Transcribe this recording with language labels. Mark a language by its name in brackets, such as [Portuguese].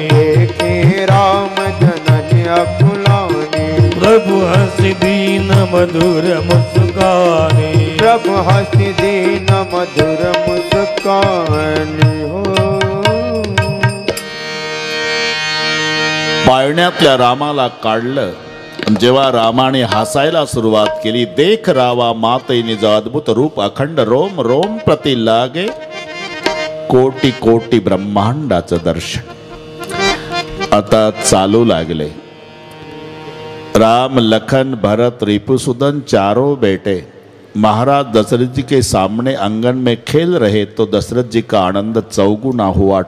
[Hindi] देखी राम जननी अकुलानी, प्रभु हसी दीन मधुर मुस्कानी, प्रभु हसी दीन मधुर मुस्कानी हो। [Marathi] पाळण्यातल्या रामाला काढलं. जेव्हा रामाने हसायला सुरुवात केली, [Hindi] देख रावा मातई निज अद्भुत रूप, अखंड रोम रोम प्रति लागे, [Marathi] कोटी कोटी ब्रह्मांडाचं दर्शन. आता चालू लागले. [Hindi] राम लखन भरत रिपुसुदन चारों बेटे महाराज दशरथ जी के सामने आंगन में खेल रहे तो दशरथ जी का आनंद चौगुना हुआ.